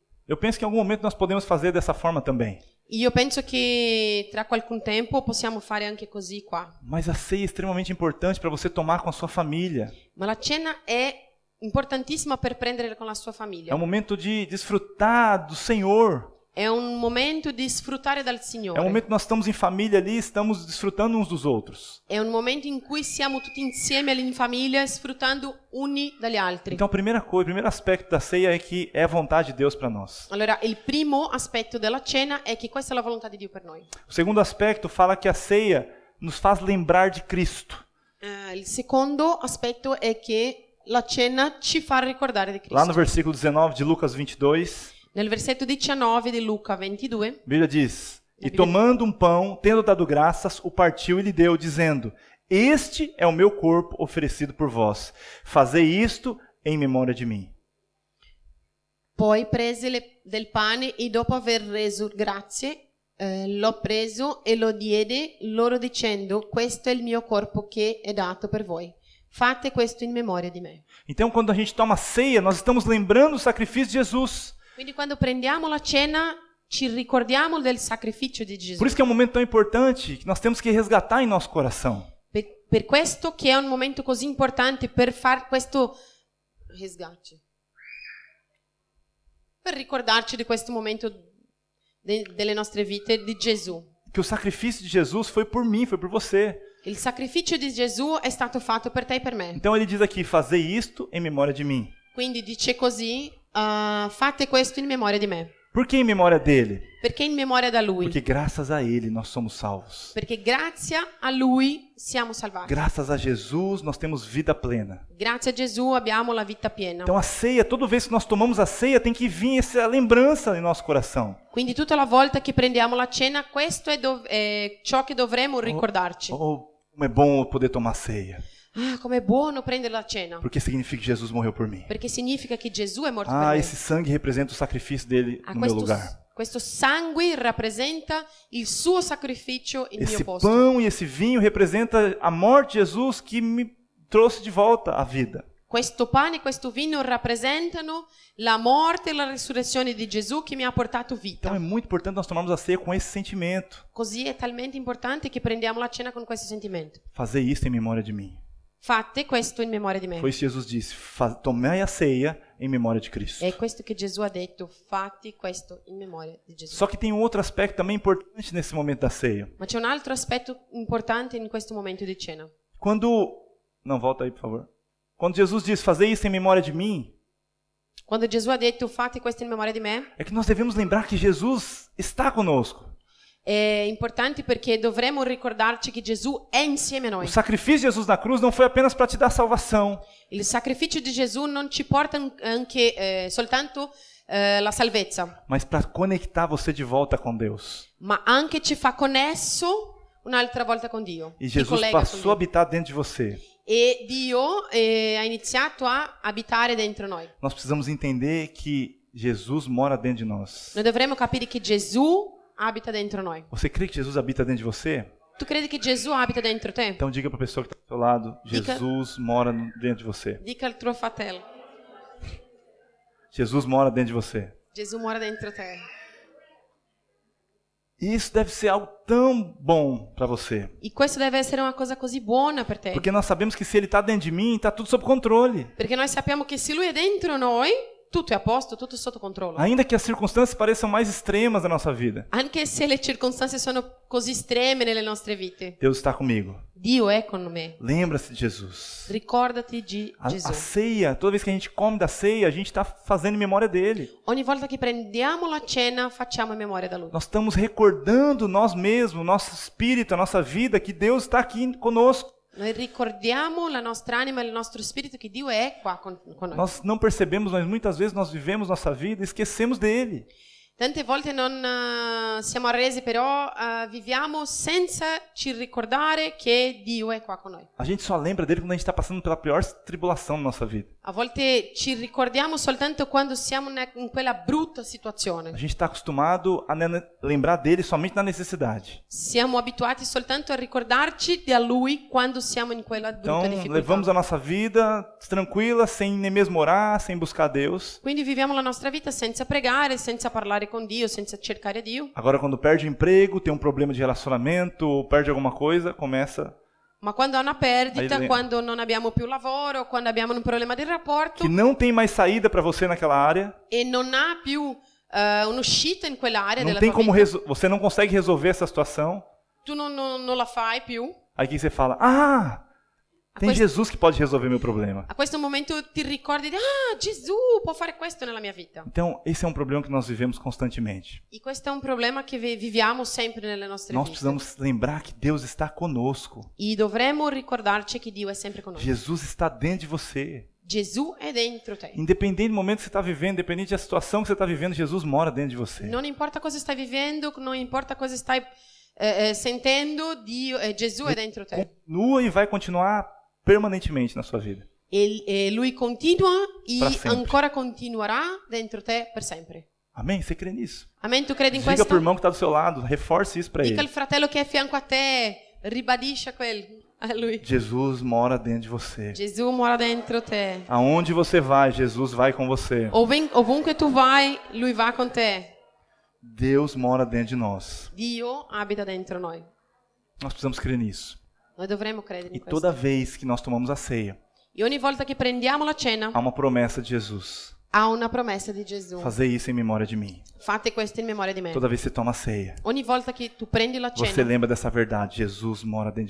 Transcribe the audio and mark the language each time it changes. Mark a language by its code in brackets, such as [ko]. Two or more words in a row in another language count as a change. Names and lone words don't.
[pt] Eu penso que em algum momento nós podemos fazer dessa forma também. [it] Io penso che tra qualche tempo possiamo fare anche così qua. [pt] Mas a ceia é extremamente importante para você tomar com a sua família. [it] Ma la cena è importantissima per prendere con la sua [pt] É [it] famiglia. [pt] um momento de desfrutar do Senhor. [it] È un momento di sfruttare dal [pt] É um [it] Signore. [pt] momento que nós estamos em família ali, estamos desfrutando uns dos outros. [it] È un momento in cui siamo tutti insieme in famiglia sfruttando uni dagli altri. [pt] Então, a primeira coisa, o primeiro aspecto da ceia é que é a vontade de Deus para nós. [it] Allora, il primo aspetto della cena è che questa è la volontà di Dio per noi. [pt] O segundo aspecto fala que a ceia nos faz lembrar de Cristo. [it] Il secondo aspetto è che la cena ci fa ricordare di [pt] Lá no [it] Cristo. [pt] versículo 19 de Lucas 22, [it] Nel versetto 19 di Luca 22, [pt] a Bíblia diz: E Bíblia tomando um pão, tendo dado graças, o partiu e lhe deu, dizendo: Este é o meu corpo oferecido por vós. Fazei isto em memória de mim. [it] poi prese del pane e dopo aver reso grazie, l'ho preso e lo diede loro dicendo: Questo è il mio corpo che è dato per voi. Fate questo in memoria di me. [pt] Então, quando a gente toma ceia, nós estamos lembrando o sacrifício de Jesus. [it] Quindi quando prendiamo la cena ci ricordiamo del sacrificio di Gesù. [pt] Por isso que é um momento tão importante que nós temos que resgatar em nosso coração. [it] Per questo che è un momento così importante per far questo resgate. Per ricordarci di questo momento delle nostre vite di Gesù. [pt] Que o sacrifício de Jesus foi por mim, foi por você. [it] Il sacrificio di Gesù è stato fatto per te e per me. [pt] Então ele diz aqui: Fazei isto em memória de mim. [it] Quindi dice così, fate questo in memoria di me. [pt] Por que em memória dele? [it] Perché in memoria da Lui. [pt] Porque graças a ele nós somos salvos. [it] Perché grazie a Lui siamo salvati. [pt] Graças a Jesus nós temos vida plena. [it] Grazie a Gesù abbiamo la vita piena. [pt] Então a ceia, toda vez que nós tomamos a ceia, tem que vir essa lembrança em nosso coração. [it] Quindi tutta la volta che prendiamo la cena, questo è ciò che dovremo ricordarci. [pt] Oh, como é bom poder tomar ceia. [it] Ah, com'è buono prendere la cena. [pt] Porque significa que Jesus morreu por mim. [it] Perché significa che Gesù è morto [pt] Ah, [it] per me. [pt] esse sangue representa o sacrifício dele no meu lugar. [it] Questo sangue rappresenta il suo sacrificio in mio [pt] Esse [it] posto. [pt] pão e esse vinho representa a morte de Jesus que me trouxe de volta à vida. [it] Questo pane e questo vino rappresentano la morte e la risurrezione di Gesù che mi ha portato vita. [pt] Então é muito importante nós tomarmos a ceia com esse sentimento. [it] Così è talmente importante che prendiamo la cena con questo sentimento. [pt] Fazer isso em memória de mim. [it] Fate questo in memoria di me. [pt] Foi isso que Jesus disse: tomai a ceia em memória de Cristo. [it] È questo che Gesù ha detto, fate questo in memoria di Gesù. [pt] Só que tem um outro aspecto também importante nesse momento da ceia. [it] Ma c'è un altro aspetto importante in questo momento di cena. [pt] Não, volta aí, por favor. Quando Jesus diz: Fazei isso em memória de mim, [it] Quando Gesù ha detto, fate questo in memoria di me, [pt] é que nós devemos lembrar que Jesus está conosco. [it] è importante perché dovremo ricordarci che Gesù è insieme a [pt] O [it] noi. [pt] sacrifício de Jesus na cruz não foi apenas para te dar salvação, [it] Il sacrificio di Gesù non ci porta anche soltanto la salvezza, [pt] mas para conectar você de volta com Deus. [it] ma anche ci fa connesso un'altra volta con Dio. [pt] E [it] Ci [pt] Jesus [it] collega con [pt] passou a [it] Dio. [pt] habitar dentro de você. [it] E Dio ha iniziato a abitare dentro noi. [pt] Nós precisamos entender que Jesus mora dentro de nós. [it] Noi dovremmo capire che Gesù abita dentro noi. [pt] Você crê que Jesus habita dentro de você? [it] Tu credi che Gesù abita dentro te? [pt] Então diga para a pessoa que está ao seu lado, [it] Dica. [pt] Jesus mora dentro de você. [it] Dica al tuo fratello. [pt] Jesus mora dentro de você. [it] Gesù mora dentro te. [pt] E isso deve ser algo tão bom para você. [it] E questo deve essere una cosa così buona per te. [pt] Porque nós sabemos que se ele está dentro de mim, está tudo sob controle. [it] Perché noi sappiamo che se Lui è dentro noi, tutto è a posto, tutto è sotto controllo. [pt] Ainda que as circunstâncias pareçam mais extremas na nossa vida, [it] Anche se le circostanze sono così estreme nelle nostre vite, [pt] Deus está comigo. [it] Dio è con me. [pt] Lembra-se de Jesus. [it] Ricordati di [pt] A [it] Gesù. [pt] ceia, toda vez que a gente come da ceia, a gente está fazendo em memória dele. [it] Ogni volta che prendiamo la cena, facciamo in memoria da Lui. [pt] Nós estamos recordando nós mesmos, nosso espírito, a nossa vida, que Deus está aqui conosco. [it] Noi ricordiamo la nostra anima e il nostro spirito che Dio è qua con noi. [pt] Nós não percebemos, mas muitas vezes nós vivemos nossa vida e esquecemos dele. [it] Tante volte non siamo arresi, però viviamo senza ci ricordare che Dio è qua con noi. [pt] A gente só lembra dele quando a gente está passando pela pior tribulação na nossa vida. [it] A volte ci ricordiamo soltanto quando siamo in quella brutta situazione. [pt] A gente está acostumado a lembrar dele somente na necessidade. [it] Siamo abituati soltanto a ricordarci di Lui quando siamo in quella brutta [pt] Então, [it] difficoltà. [pt] levamos a nossa vida tranquila, sem nem mesmo orar, sem buscar Deus. [it] Quindi viviamo la nostra vita senza pregare, senza parlare con Dio, senza cercare Dio. [pt] Agora, quando perde o emprego, tem um problema de relacionamento, ou perde alguma coisa, começa [it] Ma quando ha una perdita, [pt] Aí- [it] quando non abbiamo più lavoro, quando abbiamo un problema di rapporto [pt] que não tem mais saída para você naquela área, [it] e non ha più un'uscita in quell'area [pt] não [it] della [pt] tem [it] tua [pt] como [it] vita, [pt] você não consegue resolver essa situação. [it] tu non la fai più. [pt] Aí que você fala: "Ah, tem [it] Questo- [pt] Jesus que pode resolver meu problema". [it] A questo momento ti ricordi di Gesù può fare questo nella mia vita. [pt] Então, esse é um problema que nós vivemos constantemente. [it] E questo è un problema che viviamo sempre nelle nostre [pt] Nós [it] vite. [pt] precisamos lembrar que Deus está conosco. [it] E dovremmo ricordarci che Dio è sempre con noi. [pt] Jesus está dentro de você. [it] Gesù è dentro te. [pt] Independente do momento que você está vivendo, independente da situação que você está vivendo, Jesus mora dentro de você. [it] Non importa cosa stai vivendo, non importa cosa stai sentendo, Gesù è dentro te. [pt] Continua e vai continuar permanentemente na sua vida. [it] E Lui continua [pt] Pra [it] e [pt] sempre. [it] ancora continuerà dentro te per sempre. [pt] Amém? Você crê nisso? [it] Amen, tu credi in [pt] Diga [it] questo? [pt] para o irmão que está do seu lado, reforce isso para [it] Dica al [pt] ele. [it] fratello che è a fianco a te, ribadisce a lui. [pt] Jesus mora dentro de você. [it] Gesù mora dentro te. [pt] Aonde você vai, Jesus vai com você. [it] Ovunque tu vai, Lui va con te. [pt] Deus mora dentro de nós. [it] Dio abita dentro noi. [pt] Nós precisamos crer nisso. [it] Noi dovremmo credere [pt] E [it] in questo. [pt] toda vez que nós tomamos a ceia, [it] E ogni volta che prendiamo la cena, [pt] há uma promessa de Jesus. [it] ha una promessa di Gesù. [pt] Fazer isso em memória de mim. [it] Fate questo in memoria di me. [pt] Toda vez que você toma a ceia, [it] Ogni volta che tu prendi la [pt] você [it] cena, [pt] lembra dessa verdade. Jesus mora dentro de